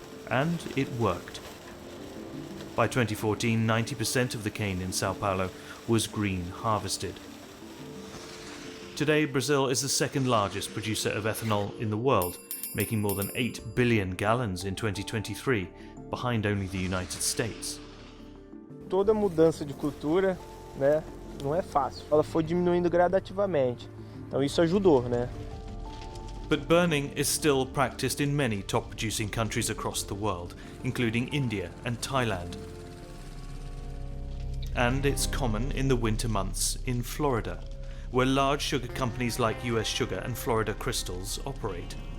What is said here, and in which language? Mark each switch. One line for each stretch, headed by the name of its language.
English: And it worked. By 2014, 90% of the cane in Sao Paulo was green harvested. Today, Brazil is the second largest producer of ethanol in the world, making more than 8 billion gallons in 2023, behind only the United States.
Portuguese: Toda mudança de cultura, né, não é fácil. Ela foi diminuindo gradativamente. Então isso ajudou, né?
English: But burning is still practiced in many top-producing countries across the world, including India and Thailand. And it's common in the winter months in Florida, where large sugar companies like US Sugar and Florida Crystals operate.